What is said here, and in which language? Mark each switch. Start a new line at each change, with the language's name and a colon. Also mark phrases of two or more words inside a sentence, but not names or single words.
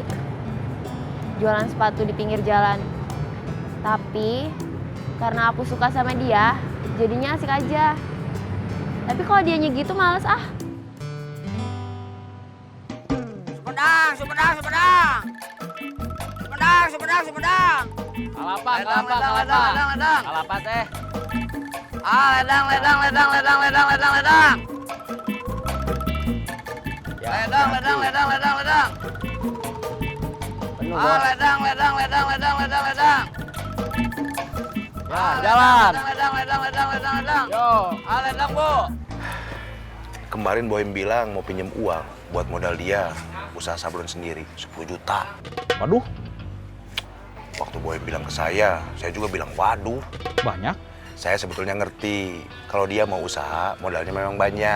Indonesian: Jualan sepatu di pinggir jalan. Tapi, karena aku suka sama dia, jadinya asik aja. Tapi kalau dianya gitu males ah. Sumedang, Sumedang, Sumedang. Sumedang, Sumedang, Sumedang. Kelapa, Ledang, ledang, ledang, ledang, ledang. Kelapa teh. Ledang, ledang, ledang, ledang, ledang, ledang, ledang. Ledang, ledang, ledang, ledang, ledang. Penuh, Bos. Ledang, ledang, ledang, ledang, ledang, ledang. Ya, jalan. Ledang, ledang, ledang, ledang, ledang. Yo. Ledang, Bu. Kemarin Boim bilang mau pinjem uang buat modal dia usaha sablon sendiri 10 juta. Waduh, Waktu Boim bilang ke saya juga bilang waduh. banyak. Saya sebetulnya ngerti kalau dia mau usaha modalnya memang banyak.